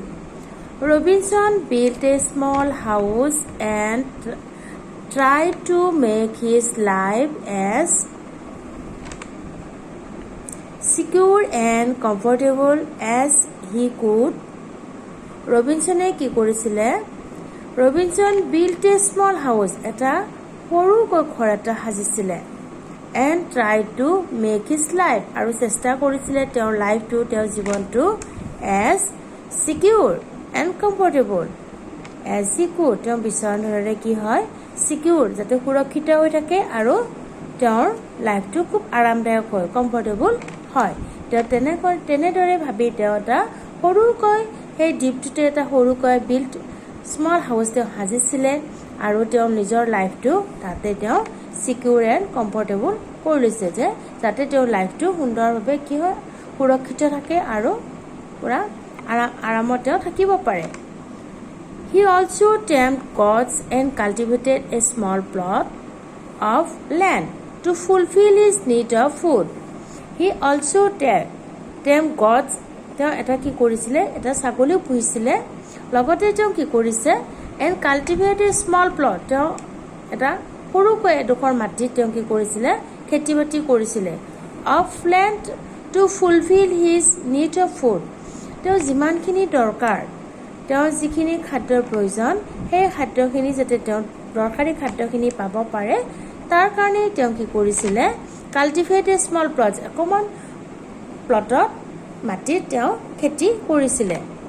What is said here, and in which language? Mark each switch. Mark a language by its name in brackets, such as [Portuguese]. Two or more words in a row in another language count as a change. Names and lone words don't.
[English] Robinson built a small house and tried to make his life as secure and comfortable as he could. [Assamese] ৰবিনছনে কি কৰিছিলে, ৰবিনছন [English] built a small house, [Assamese] এটা সৰুকৈ ঘৰ এটা সাজিছিলে, [English] and tried to make his life, [Assamese] আৰু চেষ্টা কৰিছিলে তেওঁৰ লাইফটো, তেওঁৰ জীৱনটো [English] as secure and comfortable as he could, [Assamese] তেওঁ বিচৰা ধৰণে কি হয়, secure, যাতে সুৰক্ষিত হৈ থাকে আৰু তেওঁৰ লাইফটো খুব আৰামদায়ক হয়, কমফৰ্টেবল হয়। তেওঁ তেনেদৰে ভাবি তেওঁ এটা সৰুকৈ সেই দ্বীপটোতে এটা সৰুকৈ [English] built small house [Assamese] তেওঁ সাজিছিলে আৰু তেওঁ নিজৰ লাইফটো তাতে তেওঁ [English] secure and comfortable [Assamese] কৰি লৈছে, যে যাতে তেওঁৰ লাইফটো সুন্দৰভাৱে কি হয়, সুৰক্ষিত থাকে আৰু পুৰা আৰামত তেওঁ থাকিব পাৰে। [English] He also tamed goats and cultivated a small plot of land to fulfill his need of food. He also tamed goats, [Assamese] তেওঁ এটা কি কৰিছিলে, এটা ছাগলীও পুহিছিলে, লগতে তেওঁ কি কৰিছে, [English] and cultivated a small plot, [Assamese] তেওঁ এটা সৰুকৈ এডোখৰ মাটিত তেওঁ কি কৰিছিলে, খেতি বাতি কৰিছিলে, [English] of land to fulfill his need of food, [Assamese] তেওঁ যিমানখিনি দৰকাৰ, তেওঁৰ যিখিনি খাদ্যৰ প্ৰয়োজন, সেই খাদ্যখিনি যাতে তেওঁ দৰকাৰী খাদ্যখিনি পাব পাৰে, তাৰ কাৰণে তেওঁ কি কৰিছিলে, [English] cultivate a small plot, [Assamese] অকণমান প্লটত মাটিত তেওঁ খেতি কৰিছিলে।